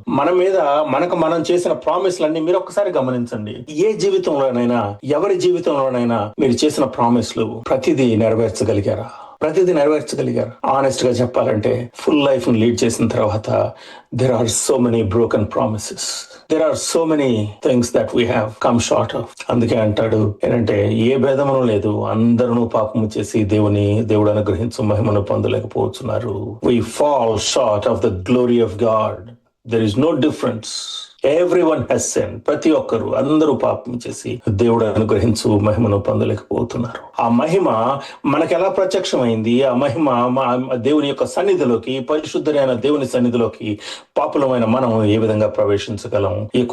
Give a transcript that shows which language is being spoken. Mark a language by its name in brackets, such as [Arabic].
[Telugu] మన మీద మనం చేసిన ప్రామిస్లన్నీ మీరు ఒక్కసారి గమనించండి. ఏ జీవితంలోనైనా, ఎవరి జీవితంలోనైనా మీరు చేసిన ప్రామిస్లు ప్రతిదీ నెరవేర్చగలిగారా? ప్రతిదీ నెరవేర్చగలిగారు. ఆనెస్ట్ గా చెప్పాలంటే ఫుల్ లైఫ్ ని లీడ్ చేసిన తర్వాత [English] there are so many broken promises. There are so many things that we have come short of. [Telugu] అందుకే అంటాడు ఏంటంటే ఏ భేదమును లేదు, అందరూ పాపము చేసి దేవుడు అనుగ్రహించు మహిమను పొందలేకపోతున్నారు. [English] We fall short of the glory of God. There is no difference. Everyone has sinned. [Telugu] ప్రతి ఒక్కరు అందరూ పాపం చేసి దేవుడు అనుగ్రహించు మహిమను పొందలేకపోతున్నారు. ఆ మహిమ మనకు ఎలా ప్రత్యక్షమైంది? ఆ మహిమ దేవుని యొక్క సన్నిధిలోకి, పరిశుద్ధమైన దేవుని సన్నిధిలోకి పాపులమైన మనం ఏ విధంగా ప్రవేశించగలం?